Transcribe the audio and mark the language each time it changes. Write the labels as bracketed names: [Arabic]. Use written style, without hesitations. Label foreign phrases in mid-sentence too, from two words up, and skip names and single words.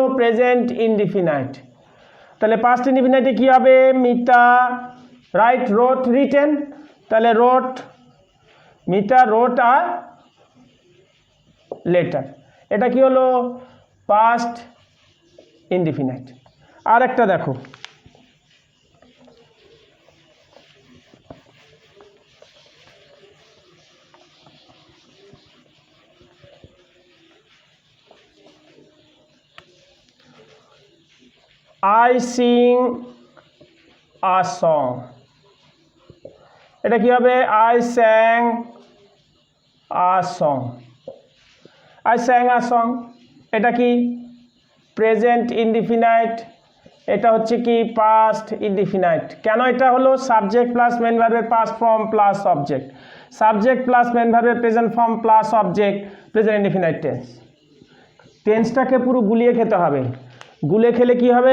[English] present indefinite. [Bangla] তাহলে [English] past indefinite-e [Bangla] কি হবে? [English] Mita write wrote written, তাহলে Mita wrote a letter, [Bangla] এটা কি হলো? [English] past indefinite. [Bangla] আর একটা দেখো, [English] I sing a song, [Bangla] এটা কি হবে? [English] I sang a song। I sang a song, [Bangla] এটা কি? [English] present indefinite. [Bangla] এটা হচ্ছে কি? [English] past indefinite. [Bangla] কেন এটা হলো? [English] subject plus main verb-er past form plus object, subject plus main verb-er present form plus object, present indefinite tense. [Bangla] টেন্সটাকে পুরো গুলিয়ে খেতে হবে। গুলে খেলে কি হবে?